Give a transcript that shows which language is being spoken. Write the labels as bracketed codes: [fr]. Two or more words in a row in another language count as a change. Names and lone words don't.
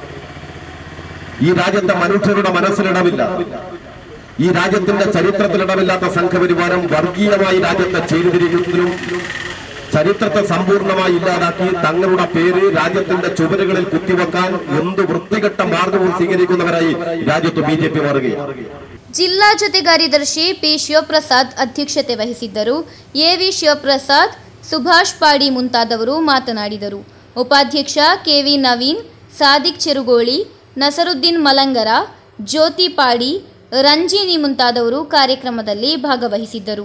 [ml] ഈ രാജ്യത്തെ മനുഷ്യരുടെ മനസ്സിലിടമില്ല. ഈ രാജ്യത്തിന്റെ ചരിത്രത്തിലിടമില്ലാത്ത സംഘപരിവാരം വർഗീയമായി രാജ്യത്തെ ചേരിതിരിക്കുന്നതിനും ചരിത്രത്തെ സമ്പൂർണ്ണമായി ഇല്ലാതാക്കി തങ്ങളുടെ പേര് രാജ്യത്തിന്റെ ചുവരുകളിൽ കുത്തിവെക്കാൻ എന്ത് വൃത്തികെട്ട മാർഗവും സ്വീകരിക്കുന്നവരായി രാജ്യത്ത് BJP മാറുകയാണ്. [kn] ಜಿಲ್ಲಾ ಜೊತೆ ಕಾರ್ಯದರ್ಶಿ ಪಿ ಶಿವಪ್ರಸಾದ್ ಅಧ್ಯಕ್ಷತೆ ವಹಿಸಿದ್ದರು. ಎವಿ ಶಿವಪ್ರಸಾದ್, ಸುಭಾಷ್ ಪಾಡಿ ಮುಂತಾದವರು ಮಾತನಾಡಿದರು. ಉಪಾಧ್ಯಕ್ಷ ಕೆವಿ ನವೀನ್, ಸಾದಿಕ್ ಚೆರುಗೋಳಿ, ನಸರುದ್ದೀನ್ ಮಲಂಗರ, ಜ್ಯೋತಿ ಪಾಡಿ, ರಂಜಿನಿ ಮುಂತಾದವರು ಕಾರ್ಯಕ್ರಮದಲ್ಲಿ ಭಾಗವಹಿಸಿದ್ದರು.